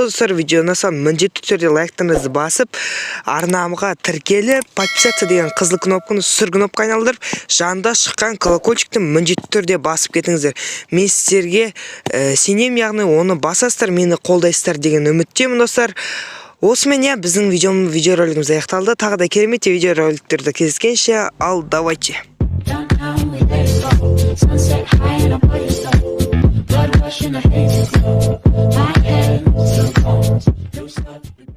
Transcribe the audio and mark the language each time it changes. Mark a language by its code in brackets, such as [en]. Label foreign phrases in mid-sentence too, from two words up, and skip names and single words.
[kk] Достар, видеоны міндетті түрде лайктарыңызды басып, арнамға тіркеліп, подписаться деген қызыл кнопканы сүр кнопка айналдырып, жанында шыққан колокольчикті міндетті түрде басып кетіңіздер. Мен сіздерге сенем, яғни оны басасыздар, мені қолдайсыздар деген үміттемін, достар. Осымен біздің видеоролигіміз аяқталды. Тағы да кереметте видеороликтерді кездескенше, ал давайте. [en] Sunset high and I'm by your side. Blood rushing, the haze is low. My head, still cold. You start